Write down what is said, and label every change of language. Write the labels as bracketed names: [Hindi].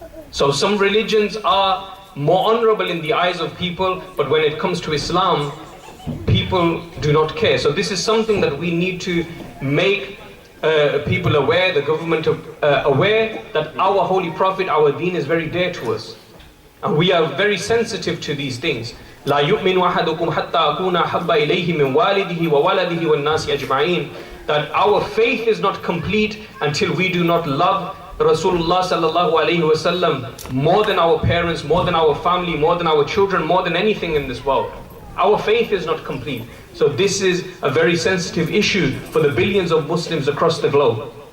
[English] So some religions are more honorable in the eyes of people, but when it comes to Islam, people do not care. So this is something that we need to make people aware, the government aware, that our Holy Prophet, our deen is very dear to us. And we are very sensitive to these things. [Arabic] لا يؤمن أحدكم حتى أكون أحب إليه من والده وولده والناس أجمعين. [English] That our faith is not complete until we do not love Rasulullah sallallahu alayhi wasallam more than our parents, more than our family, more than our children, more than anything in this world. Our faith is not complete. So this is a very sensitive issue for the billions of Muslims across the globe.